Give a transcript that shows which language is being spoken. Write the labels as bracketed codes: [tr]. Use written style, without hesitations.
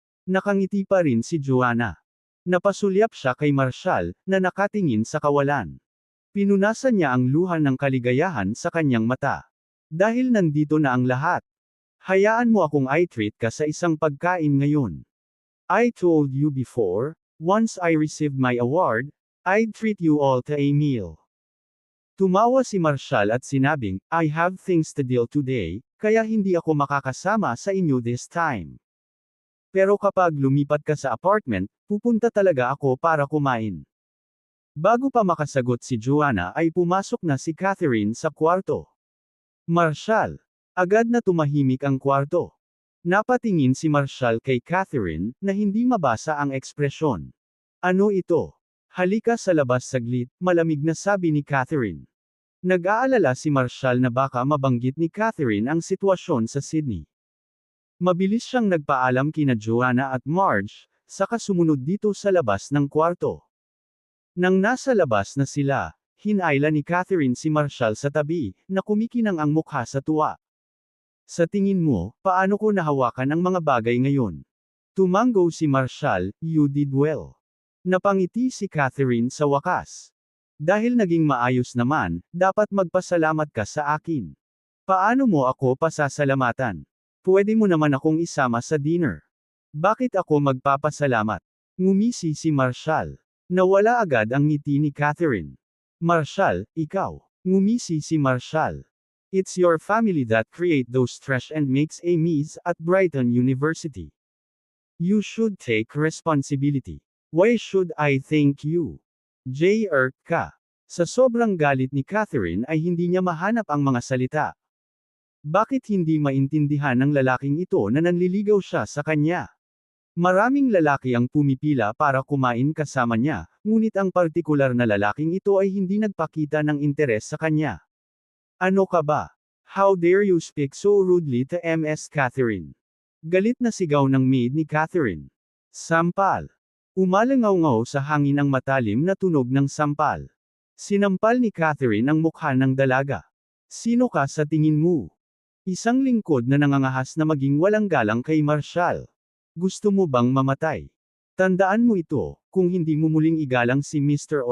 [tl] Nakangiti pa rin si Joanna. Napasulyap siya kay Marshall, na nakatingin sa kawalan. Pinunasan niya ang luha ng kaligayahan sa kanyang mata. Dahil nandito na ang lahat. Hayaan mo akong i-treat ka sa isang pagkain ngayon. [en] I told you before, once I received my award, I'd treat you all to a meal. [tl] Tumawa si Marshall at sinabing, [en] I have things to deal today, [tl] kaya hindi ako makakasama sa inyo [en] this time. [tl] Pero kapag lumipat ka sa apartment, pupunta talaga ako para kumain. Bago pa makasagot si Joanna ay pumasok na si Catherine sa kwarto. Marshall. Agad na tumahimik ang kwarto. Napatingin si Marshall kay Catherine, na hindi mabasa ang ekspresyon. Ano ito? Halika sa labas saglit, malamig na sabi ni Catherine. Nag-aalala si Marshall na baka mabanggit ni Catherine ang sitwasyon sa Sydney. Mabilis siyang nagpaalam kina Joanna at Marge, saka sumunod dito sa labas ng kwarto. Nang nasa labas na sila, hinayla ni Catherine si Marshall sa tabi, na kumikinang ang mukha sa tuwa. Sa tingin mo, paano ko nahawakan ang mga bagay ngayon? Tumanggo si Marshall, [en] you did well. [tl] Napangiti si Catherine sa wakas. Dahil naging maayos naman, dapat magpasalamat ka sa akin. Paano mo ako pasasalamatan? Pwede mo naman akong isama sa dinner. Bakit ako magpapasalamat? Ngumisi si Marshall. Nawala agad ang ngiti ni Catherine. Marshall, ikaw. Ngumisi si Marshall. [en] It's your family that create those trash and makes a mess at Brighton University. You should take responsibility. Why should I thank you? J.R. ka. [tl] Sa sobrang galit ni Catherine ay hindi niya mahanap ang mga salita. Bakit hindi maintindihan ng lalaking ito na nanliligaw siya sa kanya? Maraming lalaki ang pumipila para kumain kasama niya, ngunit ang partikular na lalaking ito ay hindi nagpakita ng interes sa kanya. Ano ka ba? [en] How dare you speak so rudely to Ms. [tl] Catherine? Galit na sigaw ng maid ni Catherine. Sampal. Umalangaw-ngaw sa hangin ang matalim na tunog ng sampal. Sinampal ni Catherine ang mukha ng dalaga. Sino ka sa tingin mo? Isang lingkod na nangangahas na maging walang galang kay Marshall. Gusto mo bang mamatay? Tandaan mo ito, kung hindi mo muling igalang si Mr.